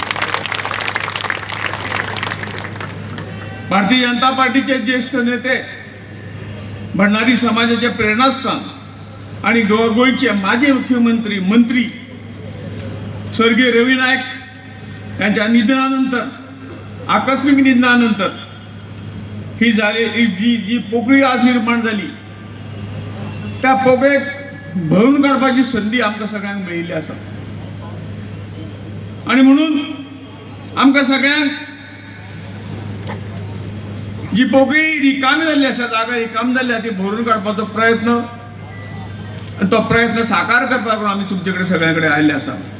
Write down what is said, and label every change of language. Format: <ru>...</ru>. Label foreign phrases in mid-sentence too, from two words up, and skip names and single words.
<kok>भारतीय जनता पार्टीचे ज्येष्ठ नेते, भंडारी समाजाचे प्रेरणास्थान आणि गोंयचे माजी मुख्यमंत्री मंत्री स्वर्गीय रवी नायक यांच्या निधनानंतर, आकस्मिक निधनानंतर ही जी पोकळी आज निर्माण झाली, त्या पोकळेक भरून काडपाची संधी आमकां सगळ्यांक मेळिल्ली आसा. आणि म्हणून आमकां सगळ्यांक जी पोकळी रिकामी जाल्ली आसा, जागा रिकामी जाल्ली आसा, ती भरून काडपाचो प्रयत्न आणि तो प्रयत्न साकार करपाक आमी तुमचे कडेन सगळ्या कडेन आयिल्ले आसा.</kok>